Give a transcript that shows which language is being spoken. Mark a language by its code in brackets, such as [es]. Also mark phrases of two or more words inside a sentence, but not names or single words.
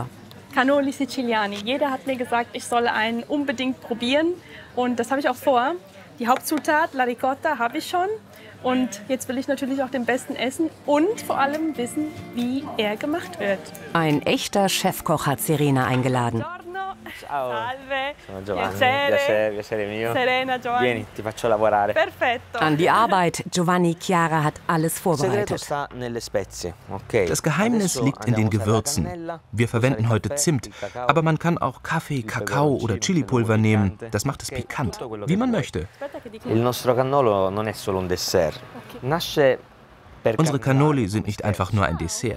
[de] Cannoli Siciliani. Jeder hat mir gesagt, ich soll einen unbedingt probieren. Und das habe ich auch vor. Die Hauptzutat, [it] la ricotta, [de] habe ich schon. Und jetzt will ich natürlich auch den besten essen und vor allem wissen, wie er gemacht wird. Ein echter Chefkoch hat Serena eingeladen. [it] Ciao. Salve. Sono Giovanni. Piacere mio. Serena, Giovanni. Vieni, ti faccio lavorare. Perfetto. [de] An die Arbeit. Giovanni Chiara hat alles vorbereitet. Das Geheimnis liegt in den Gewürzen. Wir verwenden heute Zimt, aber man kann auch Kaffee, Kakao oder Chilipulver nehmen. Das macht es pikant, wie man möchte. Unsere Cannoli sind nicht einfach nur ein Dessert.